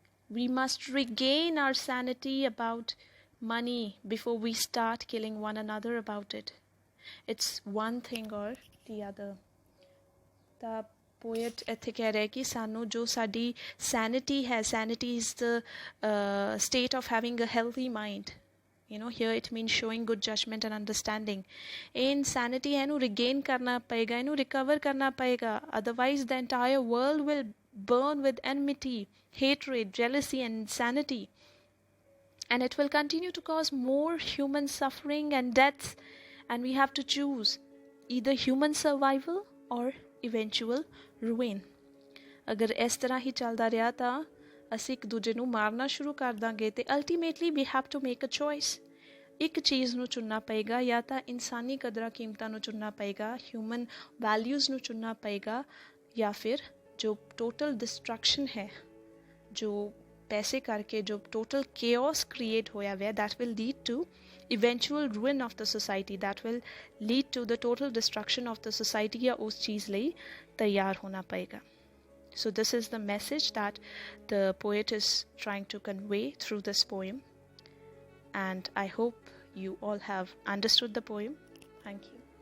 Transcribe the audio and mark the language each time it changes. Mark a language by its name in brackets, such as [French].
[English] We must regain our sanity about money before we start killing one another about it. It's one thing or the other. The poet [Punjabi] ਇੱਥੇ ਕਹਿ ਰਿਹਾ ਕਿ ਸਾਨੂੰ ਜੋ ਸਾਡੀ sanity ਹੈ, [English] sanity is the state of having a healthy mind. Here it means showing good judgment and understanding. [Punjabi] ਇਹ insanity ਹੈ, ਇਹਨੂੰ regain ਕਰਨਾ ਪਏਗਾ, ਇਹਨੂੰ recover ਕਰਨਾ ਪਏਗਾ. [English] Otherwise the entire world will burn with enmity, hatred, jealousy and insanity. And it will continue to cause more human suffering and deaths. And we have to choose either human survival or eventual ruin. [Punjabi] ਅਗਰ ਇਸ ਤਰ੍ਹਾਂ ਹੀ ਚੱਲਦਾ ਰਿਹਾ ਤਾਂ ਅਸੀਂ ਇੱਕ ਦੂਜੇ ਨੂੰ ਮਾਰਨਾ ਸ਼ੁਰੂ ਕਰ ਦਾਂਗੇ ਤੇ [English] ultimately we have to make a choice. [Punjabi] ਇੱਕ ਚੀਜ਼ ਨੂੰ ਚੁਣਨਾ ਪਏਗਾ, ਜਾਂ ਤਾਂ ਇਨਸਾਨੀ ਕਦਰਾਂ ਕੀਮਤਾਂ ਨੂੰ ਚੁਣਨਾ ਪਏਗਾ, ਹਿਊਮਨ ਵੈਲਿਊਜ਼ ਨੂੰ ਚੁਣਨਾ ਪਏਗਾ, ਜਾਂ ਫਿਰ ਜੋ ਟੋਟਲ ਡਿਸਟਰਕਸ਼ਨ ਹੈ, ਜੋ ਪੈਸੇ ਕਰਕੇ ਜੋ ਟੋਟਲ chaos ਕ੍ਰੀਏਟ ਹੋਇਆ ਹੋਇਆ, [English] that will lead to eventual ruin of the society, [Punjabi] that will lead to the total destruction of the society, [Hindi] या उस चीज़ ਲਈ तैयार होना पड़ेगा. [English] So this is the message that the poet is trying to convey through this poem, and I hope you all have understood the poem. Thank you.